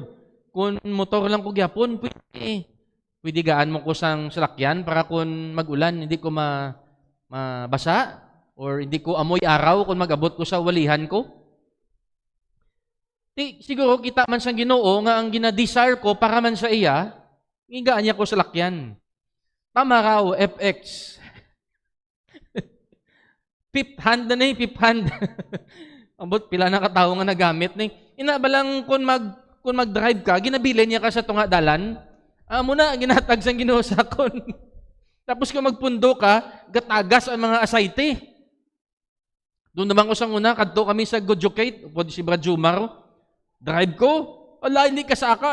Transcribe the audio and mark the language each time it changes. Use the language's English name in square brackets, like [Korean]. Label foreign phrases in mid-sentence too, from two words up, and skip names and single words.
[Hiligaynon] Kung motor lang ko gyapon, pwede gaan mo ko sang salakyan para kung mag-ulan, hindi ko mabasa or hindi ko amoy araw kung mag-abot ko sa walihan ko. Siguro kita man sang Ginoo nga ang gina-desire ko para man sa iya, igaan niya ko salakyan. Tama raw, FX. [English] Fifth hand [Hiligaynon] na ni, [English] fifth hand. [Hiligaynon] Ambot, pila na katao nga nagamit ni. Inabalang kung mag-drive ka, ginabili niya ka sa tunga dalan, amo na, ginatag sang Ginoo sa akon. Tapos kung magpundo ka, gatagas ang mga asayte. Doon naman ko sang una, kadto kami sa Gojucate, upod si Brad Jumar, drive ko, Ala, hindi kasaka.